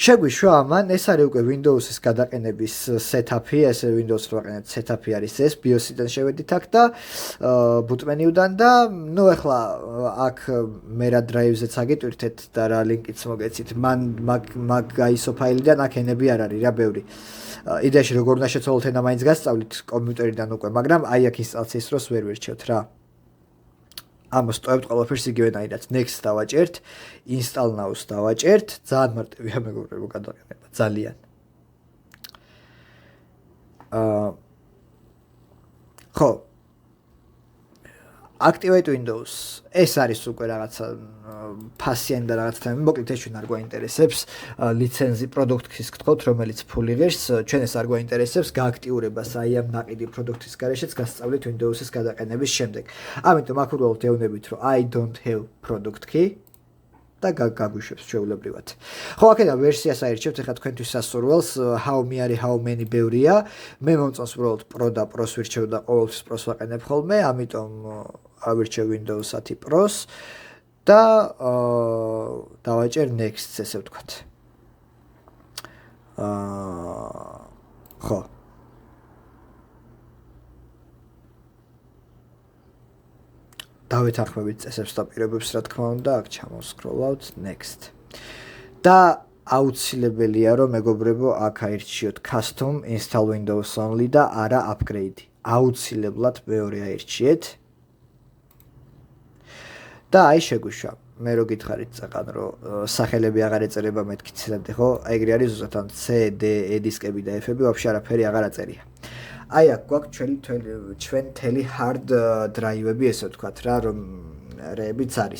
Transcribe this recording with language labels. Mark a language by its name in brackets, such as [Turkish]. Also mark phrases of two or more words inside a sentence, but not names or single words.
[Georgian] შეგვიშვა ამან ეს არის უკვე Windows-ის გადაყენების setup-ი, ესე Windows-ს ვაყენებთ setup-ი არის ეს BIOS-იდან შევედით აქ და [English] boot menu- [Georgian] დან და ნუ ახლა აქ Mera Drive-ზეც აგიტვირთეთ და რა ლინკიც მოგეცით. მან მაგ ISO ფაილიდან აქ ენები არ არის რა ბევრი. იდეაში როგორ უნდა შეცვალოთ ენა მაინც გასწავლით კომპიუტერიდან უკვე, მაგრამ აი აქ ინსტალაციის დროს ვერ ვერჩევთ რა. ამოსტოვებთ ყველაფერს იგივენაირად. Next დავაჭერთ, [English] install now- [Georgian] ს დავაჭერთ. ძალიან მარტივია მეგობრებო გადაყენება, ძალიან. ხო. [English] Activate Windows. [Georgian] ეს არის უკვე რაღაცა ფასიანი და რაღაცა თემი. მოკლედ ეს ჩვენ არ გვაინტერესებს. ლიცენზი პროდუქტის გთხოვთ, რომელიც ფული ღირს, ჩვენ ეს არ გვაინტერესებს. გააქტიურებას აი ამ ნაყიდი პროდუქტის გარეშეც გასწავლით Windows-ის გადაყენების შემდეგ. ამიტომ აქ უბრალოდ ეუბნებით, რომ [English] I don't have product key [Georgian] და გაგვიშვებს ჩვეულებრივად. ხო, აქედან ვერსიას აირჩევთ, ეხლა თქვენთვის სასურველს, [English] how many ბევრია. [Georgian] მე მომწონს უბრალოდ Pro და Pro-ს ვირჩევ და ყოველთვის Pro-ს ვაყენებ ხოლმე, ამიტომ ავირჩევ Windows 10 Pro-ს და დავაჭერ next-ს, ესე ვთქვათ. ხო. დავეთანხმებით წესებს და პირობებს, რა თქმა უნდა, აქ ჩამოსკროლავთ next. და აუცილებელია, რომ მეგობრებო, აქ აირჩიოთ [English] custom install Windows only [Georgian] და არა upgrade. აუცილებლად მეორე აირჩიეთ. და აი შეგვიშვა. მე რო გითხარით წაყან, რომ სახელები აღარ ეწერება მეთქი ცილამდე, ხო? აი ეგრე არის ზუსტად ან C, D, E დისკები და F-ები ვაფშე არაფერი აღარ აწერია. აი აქ გვაქვს ჩვენ თელი [English] hard drive- [Georgian] ები, ესე ვთქვათ რა, რომ რეებიც არის.